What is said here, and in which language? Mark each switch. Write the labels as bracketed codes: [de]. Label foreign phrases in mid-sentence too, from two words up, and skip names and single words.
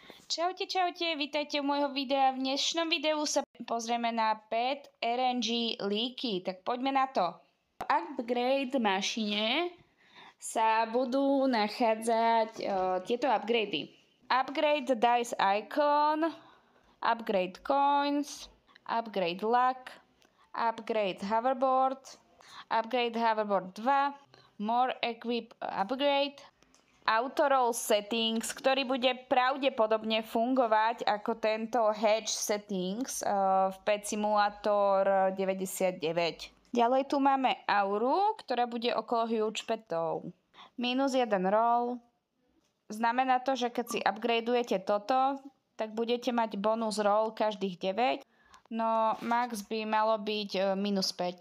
[sk] Čaute, vítajte u môjho videa. V dnešnom videu sa pozrieme na Pet RNG líky. Tak poďme na to. V upgrade mašine sa budú nachádzať tieto upgrady. [en] Upgrade Dice Icon, Upgrade Coins, Upgrade Luck, Upgrade Hoverboard, Upgrade Hoverboard 2, More Equip Upgrade, Autoroll Settings, [sk] ktorý bude pravdepodobne fungovať ako tento Hedge Settings v Pet Simulator 99. Ďalej tu máme auru, ktorá bude okolo Huge Petov. -1 roll. Znamená to, že keď si upgradeujete toto, tak budete mať bonus roll každých 9, no max by malo byť -5.